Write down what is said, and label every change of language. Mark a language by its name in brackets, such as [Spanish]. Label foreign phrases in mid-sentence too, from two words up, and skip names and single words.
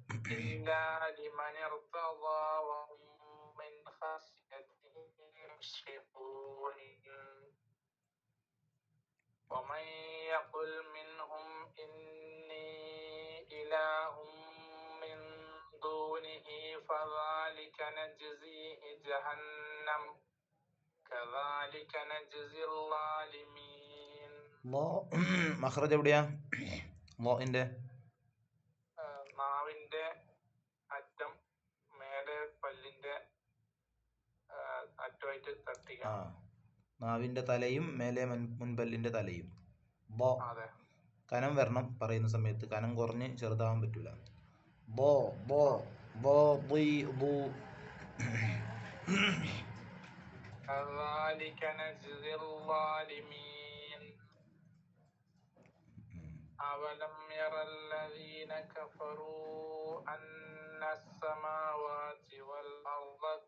[Arabic] وهم من خشيته مشفقون ومن يقل منهم إني إله من دونه فذلك نجزيه جهنم كذلك نجزي الظالمين [Malayalam] മഖ്റജ് എവിടെയാ ലോഇന്റെ നാവിന്റെ അറ്റം മേലെ പല്ലിന്റെ അറ്റമായിട്ട് തട്ടിക നാവിന്റെ തലയും മേലെ മുൻപല്ലിന്റെ തലയും അതെ കനം വരണം പറയുന്ന സമയത്ത് കനം കുറഞ്ഞ് ചെറുതാവാൻ പറ്റൂല ബോ ബോ ബോ ബി ബു [Arabic] كذلك نجزي الظالمين أولم ير الذين كفروا أن السماوات والأرض